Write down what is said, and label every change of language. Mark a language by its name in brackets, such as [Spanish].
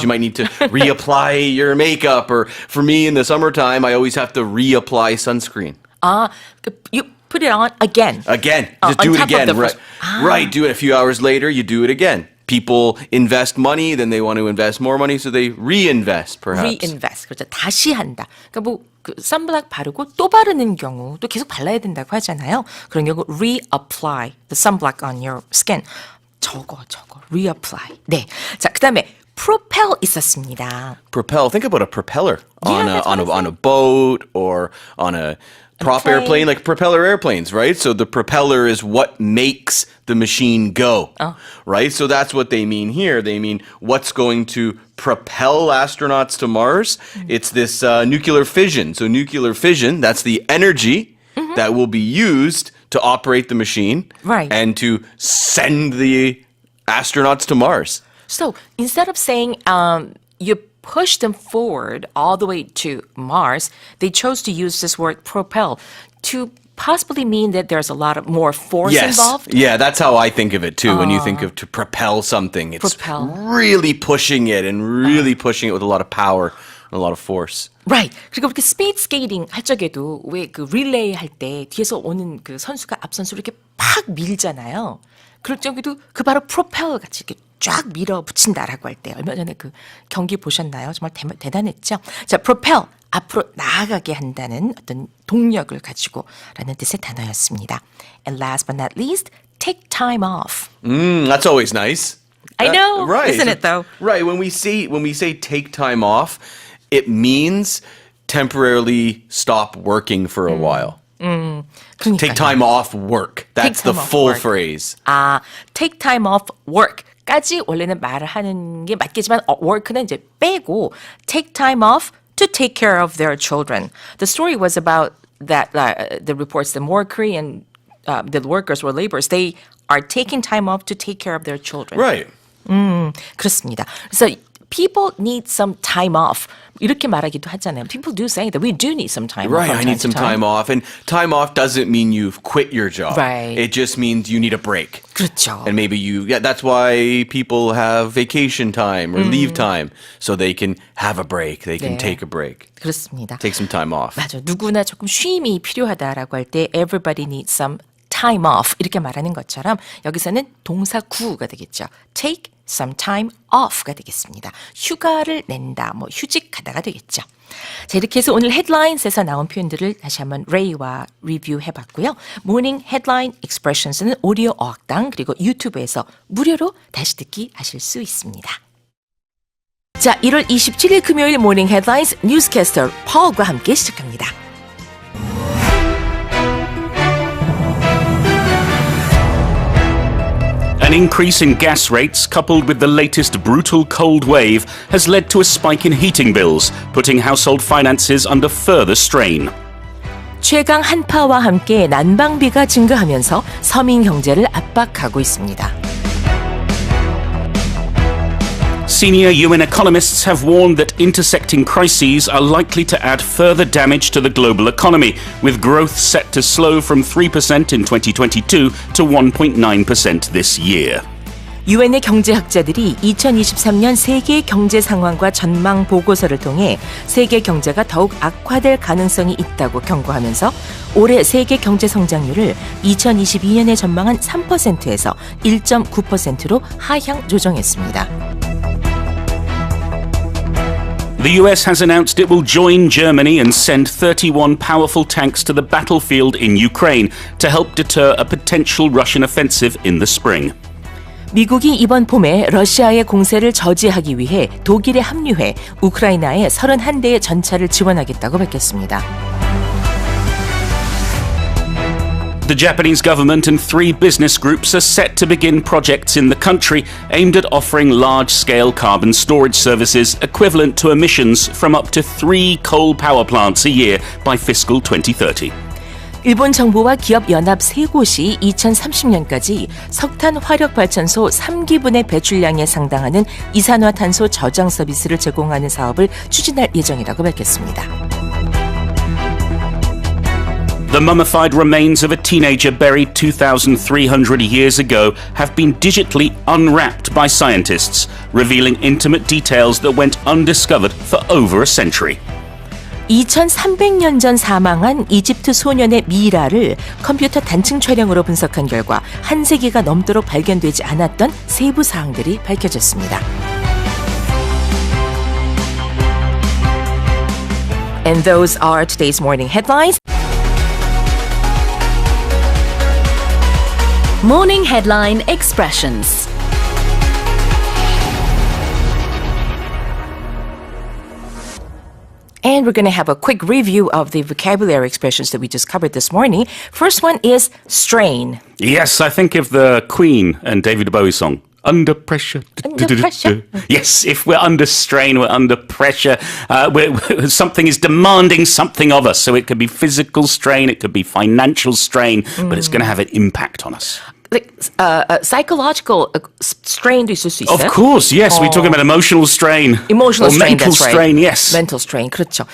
[English] Sometimes you might need to reapply your makeup, or for me in the summertime, I always have to reapply sunscreen. You put it on again. Again, just on do it top of again. the Right, first- right. Do it a few hours later. You do it again. People invest money, then they want to invest more money, so they reinvest, perhaps. [Korean] reinvest. 그렇죠. 다시 한다. 그러니까 선블락 바르고 또 바르는 경우 또 계속 발라야 된다고 하잖아요. 그런 경우 [English] reapply the sunblock on your skin. [Korean] 저거 reapply. 네. 자, 그다음에 propel 있었습니다. [English] Propel. Think about a propeller Yeah, on a boat or on a prop plane. airplane, like propeller airplanes, right? So the propeller is what makes the machine go, right? So that's what they mean here. They mean what's going to propel astronauts to Mars. It's this nuclear fission. So nuclear fission, that's the energy that will be used to operate the machine Right. and to send the astronauts to Mars. So instead of saying you push them forward all the way to Mars, they chose to use this word propel to possibly mean that there's a lot of more force involved. Yeah, that's how I think of it too. When you think of to propel something, it's Propel. really pushing it and really pushing it with a lot of power and a lot of force. Right. [Korean] 그리고 이렇게 스피드 스케이팅 할 적에도 왜 그 릴레이 할 때 뒤에서 오는 그 선수가 앞 선수를 이렇게 팍 밀잖아요. 그럴 적에도 그 바로 프로펠러 같이 이렇게 쫙 밀어붙인다라고 할 때 얼마 전에 그 경기 보셨나요? 정말 대단했죠. 자, propel 앞으로 나아가게 한다는 어떤 동력을 가지고라는 뜻의 단어였습니다. [English] And last but not least, take time off. That's always nice. I know, right? isn't it though? Right. When we say take time off, it means temporarily stop working for a while. [Korean] 그러니까요. [English] Take time off work. That's the time off full work. phrase. take time off work [Korean] 까지 원래는 말을 하는 게 맞겠지만 work는 이제 빼고 [English] take time off to take care of their children. The story was about that the reports the more Korean the workers or laborers they are taking time off to take care of their children. Right. [Korean] 그렇습니다. 그래서 [English] people need some time off. [Korean] 이렇게 말하기도 하잖아요. [English] People do say that we do need some time off. Right, I need some time off. And time off doesn't mean you've quit your job. Right. It just means you need a break. [Korean] 그렇죠. [English] And maybe that's why people have vacation time or leave time. So they can have a break. They can [Korean] 네. [English] take a break. [Korean] 그렇습니다. [English] Take some time off. [Korean] 맞아. 누구나 조금 쉼이 필요하다라고 할 때 [English] everybody needs some time off [Korean] 이렇게 말하는 것처럼 여기서는 동사 구가 되겠죠. [English] take some time off가 [Korean] 되겠습니다. 휴가를 낸다, 뭐 휴직하다가 되겠죠. 자, 이렇게 해서 오늘 헤드라인에서 나온 표현들을 다시 한번 레이와 리뷰해봤고요. 모닝 헤드라인 익스프레션스는 오디오 어학당 그리고 유튜브에서 무료로 다시 듣기 하실 수 있습니다. 자, 1월 27일 금요일 모닝 헤드라인스 뉴스캐스터 폴과 함께 시작합니다. [English] An increase in gas rates coupled with the latest brutal cold wave has led to a spike in heating bills, putting household finances under further strain. [Korean] 최강 한파와 함께 난방비가 증가하면서 서민 경제를 압박하고 있습니다. [English] Senior UN economists have warned that intersecting crises are likely to add further damage to the global economy, with growth set to slow from 3% in 2022 to 1.9% this year. [Korean] 유엔의 경제학자들이 2023년 세계 경제 상황과 전망 보고서를 통해 세계 경제가 더욱 악화될 가능성이 있다고 경고하면서 올해 세계 경제 성장률을 2022년에 전망한 3%에서 1.9%로 하향 조정했습니다. [English] The US has announced it will join Germany and send 31 powerful tanks to the battlefield in Ukraine to help deter a potential Russian offensive in the spring. [Korean] 미국이 이번 봄에 러시아의 공세를 저지하기 위해 독일에 합류해 우크라이나에 31대의 전차를 지원하겠다고 밝혔습니다. [English] The Japanese government and 3 business groups are set to begin projects in the country aimed at offering large-scale carbon storage services equivalent to emissions from up to 3 coal power plants a year by fiscal 2030. [Korean] 일본 정부와 기업 연합 3곳이 2030년까지 석탄 화력 발전소 3기분의 배출량에 상당하는 이산화탄소 저장 서비스를 제공하는 사업을 추진할 예정이라고 밝혔습니다. [English] The mummified remains of a teenager buried 2,300 years ago have been digitally unwrapped by scientists, revealing intimate details that went undiscovered for over a century. [Korean] 2300년 전 사망한 이집트 소년의 미라를 컴퓨터 단층 촬영으로 분석한 결과 한 세기가 넘도록 발견되지 않았던 세부 사항들이 밝혀졌습니다. [English] And those are today's morning headlines. Morning headline expressions. And we're going to have a quick review of the vocabulary expressions that we just covered this morning. First one is strain. Yes, I think of the Queen and David Bowie song. Under pressure. Under pressure. Yes, if we're under strain, we're under pressure. Something is demanding something of us. So it could be physical strain, it could be financial strain, but it's going to have an impact on us. Like, psychological strain도 [Korean] 있을 수 있어요? [English] Of course, yes. We're talking about emotional strain. Emotional or strain, mental that's right. strain, yes. Mental strain, [Korean] 그렇죠.